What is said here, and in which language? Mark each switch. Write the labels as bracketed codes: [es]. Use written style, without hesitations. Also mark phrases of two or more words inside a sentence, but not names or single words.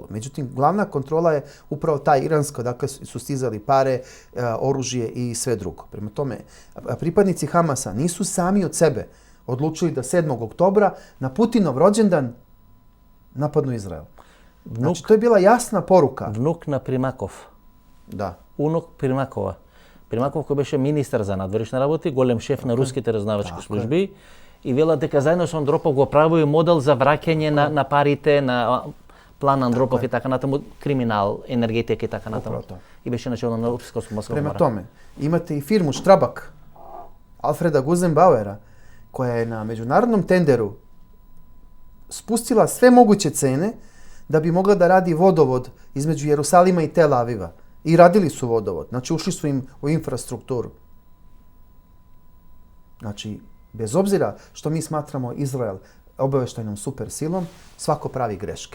[sr] Međutim, glavna kontrola je upravo ta iranska, dakle su stizali pare, oružje i sve drugo. Prema tome, pripadnici Hamasa nisu sami od sebe odlučili da 7. oktobra na Putinov rođendan napadnu Izrael. Znači, to je bila jasna poruka. [mk] Внук на Примаков. Да. [sr] Унук Примакова. [mk] Примаков кој беше министар за надворешни работи, голем шеф на руските разузнавачки служби, и вела дека заедно со Андропов го правил модел за враќање на парите на план Андропов и така натаму, криминал, енергетика и така натаму. И беше начело на Руската морска [sr] Prema tome, imate i firmu Štrabak, Alfreda Gusenbauera, koja je na međunarodnom tenderu spustila sve moguće cene da bi mogla da radi vodovod između Jerusalima i Tel Aviva. I radili su vodovod. Znači, ušli su im u infrastrukturu. Znači, bez obzira što mi smatramo Izrael obavještajnom super silom, svako pravi greške.